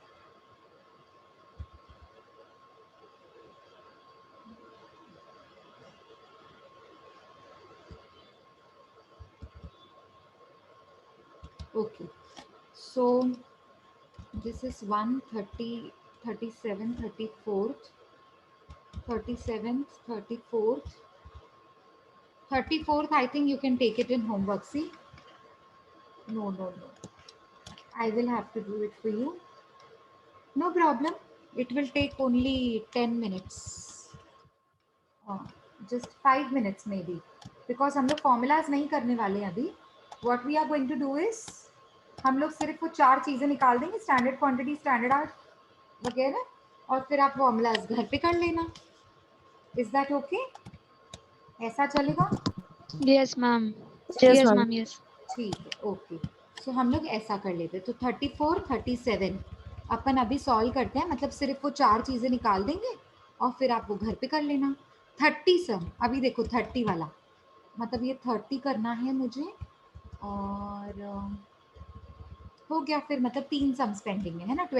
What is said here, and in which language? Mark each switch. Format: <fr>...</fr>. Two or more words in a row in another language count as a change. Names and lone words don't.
<en>Okay, so this is 130, 37, 34th, 37th, 34th, 34th. I think you can take it in homework. See, no, I will have to do it for you. No problem. It will take only 10 minutes. Just 5 minutes maybe, because</en> <hi>हम लोग formulas नहीं करने वाले अभी.</hi> <en>What we are going to do is,</en> <hi>हम लोग सिर्फ वो 4 चीज़ें निकाल देंगे,</hi> <en>standard quantity, standard art</en> <hi>वगैरह, और फिर आप फॉर्मूलाज घर पे कर लेना.</hi> <en>Is that OK?</en> <hi>ऐसा चलेगा?</hi> <en>Yes, ma'am. Yes, Yes, ma'am. ma'am. Yes.</en> <hi>ठीक है, ओके. सो हम लोग ऐसा कर लेते हैं. तो 34, 37 अपन अभी सॉल्व करते हैं. मतलब सिर्फ वो 4 चीज़ें निकाल देंगे और फिर आप वो घर पे कर लेना. 30 सम अभी देखो, 30 वाला मतलब ये 30 करना है मुझे. और हो गया फिर, मतलब 3</hi> <en>sums pending</en> <hi>है ना.</hi>